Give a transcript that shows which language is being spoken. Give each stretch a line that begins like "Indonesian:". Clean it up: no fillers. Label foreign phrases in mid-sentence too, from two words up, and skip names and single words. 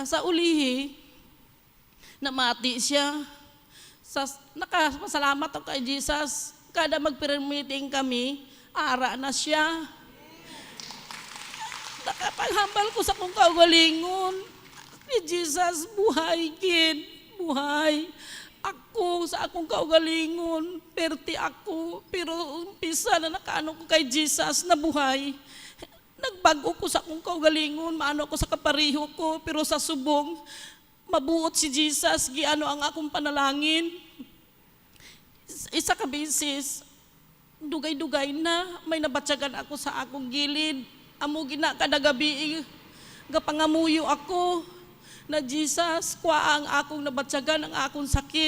Hiligaynon: Sa ulihi, namati siya. Nakasalamat ako kay Jesus. Kada mag-
English: prayer meeting
Hiligaynon: kami, ara na siya. Nakapaghambal ko sa kong kaugalingon. Ni Jesus, buhay kid, buhay. Ako sa akong kaugalingon, perti ako, pero umpisa na nakaano ko kay Jesus na buhay. Nagbago ko sa akong kaugalingon, maano ko sa kapariho ko, pero sa subong, mabuot si Jesus, giano ang akong panalangin. Isa ka beses, dugay-dugay na, may nabatyagan ako sa akong gilid. Amo gina kada gabi, gapangamuyo ako na Jesus, kuha ang akong nabatyagan, ang akong sakit.